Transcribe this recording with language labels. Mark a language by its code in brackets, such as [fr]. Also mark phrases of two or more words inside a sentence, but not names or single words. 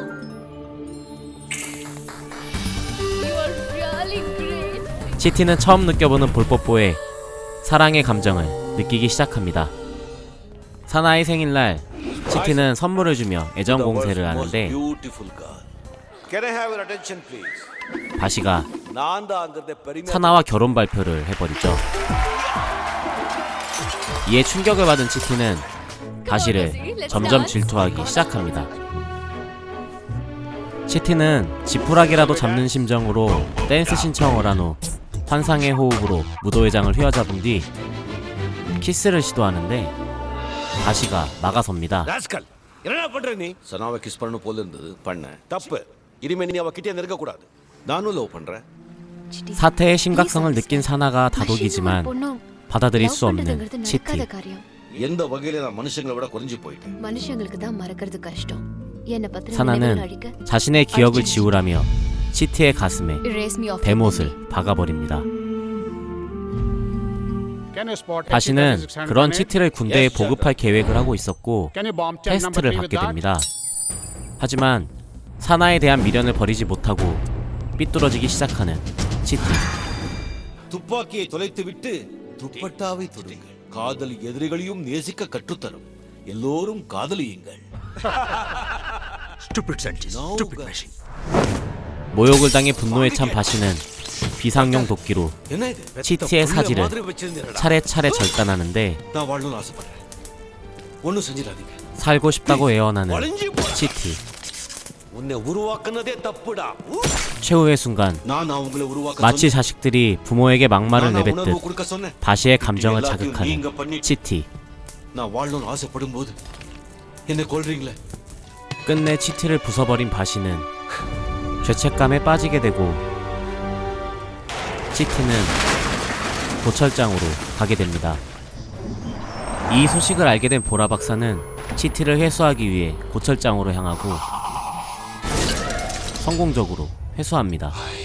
[ko] 치티는 처음 느껴보는 볼뽀뽀에 사랑의 감정을 느끼기 시작합니다. 사나의 생일날 치티는 선물을 주며 애정 공세를 하는데 [en] Can I have your attention, please? [ko] 바시가 [ta] 난다ங்கிறத பெருமை [ko] 사나와 결혼 발표를 해버리죠. 이에 충격을 받은 치티는 바시를 점점 질투하기 시작합니다. 치티는 지푸라기라도 잡는 심정으로 댄스 신청을 한 후 환상의 호흡으로 무도회장을 휘어잡은 뒤 키스를 시도하는데 바시가 막아섭니다. [ta] ராஸ்கல் என்னடா பண்ற நீ சனாவை கிஸ் பண்ணணும் போல இருந்தது பண்ண தப்பு இனிமே நீ அவ கிட்டே நெருங்க கூடாது நானும் லவ் பண்றேன் [ko] 사태의 심각성을 느낀 사나가 다독이지만 받아들일 수 없는 치티. [ta] எந்த வகையில நான் மனுஷங்களை விட குறைஞ்சு போயிட்டேன் மனுஷங்களுக்கு தான் மறக்கிறது கஷ்டம். என்ன பத்தின [ko] 사나는 자신의 기억을 지우라며 치티의 가슴에 대못을 박아버립니다. 바시는 그런 치티를 군대에 보급할 계획을 하고 있었고 테스트를 받게 됩니다. 하지만 사나에 대한 미련을 버리지 못하고 삐뚤어지기 시작하는 치티. [ta] துப்பாக்கியை தொலைத்து விட்டு துப்பட்டாவை தொடுங்கள் காதல் எதிரிகளையும் நேசிக்க கற்றுத்தரும் எல்லோரும் காதலியுங்கள் [en] Stupid scientist, stupid machine. [ko] 모욕을 당해 분노에 찬 바시는 비상용 도끼로 치티의 사지를 차례차례 절단하는데 [ta] நான் வாழணும்னு ஆசைப்படுறேன் ஒன்னும் செஞ்சிடாதீங்க [ko] 살고 싶다고 애원하는 치티. [ta] உன்னை உருவாக்குனதே தப்புடா [ko] 최후의 순간 [ta] நான் அவங்களை உருவாக்க [ko] 마치 자식들이 부모에게 막말을 [ta] நான் [ko] 내뱉듯 [ta] உணர்வு கொடுக்க சொன்னேன் [ko] 바시의 감정을 자극하는 치티. [ta] நான் வாழணும்னு ஆசைப்படும் போது என்னை கொல்றீங்களே [ko] 끝내 치티를 부숴버린 바시는 죄책감에 빠지게 되고 치티는 고철장으로 가게 됩니다. 이 소식을 알게 된 보라 박사는 치티를 회수하기 위해 고철장으로 향하고 성공적으로 회수합니다.